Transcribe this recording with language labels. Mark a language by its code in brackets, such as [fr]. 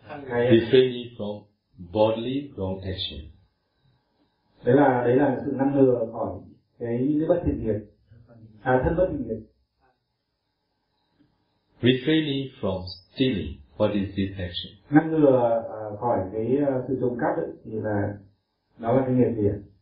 [en] Refraining from bodily wrong action. [vi] Đấy là sự ngăn ngừa khỏi cái bất thiện nghiệp, thân bất thiện nghiệp. [en] Refraining from stealing, what is this action? [vi] Ngăn ngừa khỏi cái sự trộm cắp thì là đó là cái nghiệp gì ạ?